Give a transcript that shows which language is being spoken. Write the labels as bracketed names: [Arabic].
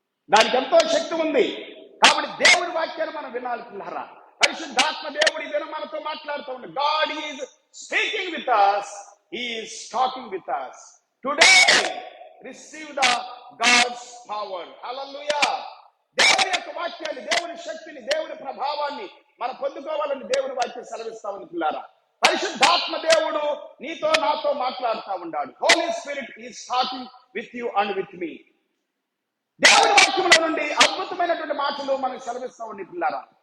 [Telugu] దానికి ఎంతో శక్తి ఉంది. కాబట్టి దేవుడి వాక్యాన్ని మనం వినాలి పిల్లరా. పరిశుద్ధాత్మ దేవుడి ఇదే మనతో మాట్లాడుతూ ఉంది. [English] God is speaking with us. He is talking with us. Today receive the God's power. Hallelujah. [Telugu] దేవుని యొక్క వాక్యాన్ని, దేవుని శక్తిని, దేవుని ప్రభావాన్ని మనం పొందుకోవాలని దేవుని వాక్యం సెలవిస్తా ఉంది పిల్లారా. పరిశుద్ధాత్మ దేవుడు నీతో నాతో మాట్లాడుతూ ఉన్నాడు. [English] Holy Spirit is talking with you and with me. [Telugu] దేవుని వాక్యంలో నుండి అద్భుతమైనటువంటి మాటలు మనకు సెలవిస్తా ఉండి పిల్లారా.